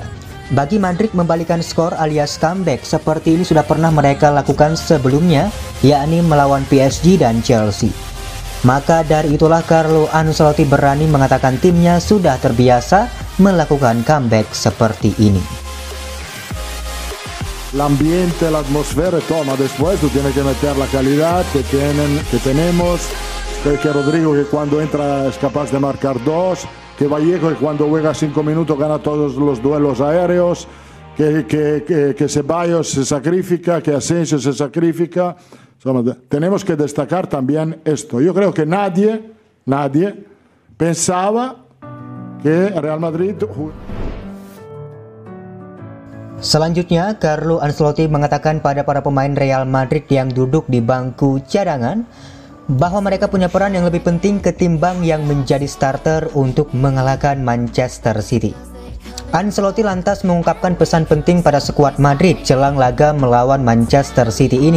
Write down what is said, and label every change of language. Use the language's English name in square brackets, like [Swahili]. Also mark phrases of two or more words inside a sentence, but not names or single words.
[Indonesian] Bagi Madrid, membalikan skor alias comeback seperti ini sudah pernah mereka lakukan sebelumnya, yakni melawan PSG dan Chelsea. Maka dari itulah Carlo Ancelotti berani mengatakan timnya sudah terbiasa melakukan comeback seperti ini. [Italian] L'ambiente, l'atmosfera, [Spanish] toma después tú tienes que meter la calidad que tenemos, que Rodrigo que cuando entra es capaz de marcar 2, que Vallejo que cuando juega 5 minutos gana todos los duelos aéreos, que Ceballos se sacrifica, que Asensio se sacrifica. Tenemos que destacar también esto. Yo creo que nadie pensaba que Real Madrid... [Indonesian] Selanjutnya, Carlo Ancelotti mengatakan pada para pemain Real Madrid yang duduk di bangku cadangan bahwa mereka punya peran yang lebih penting ketimbang yang menjadi starter untuk mengalahkan Manchester City. Ancelotti lantas mengungkapkan pesan penting pada skuad Madrid jelang laga melawan Manchester City ini.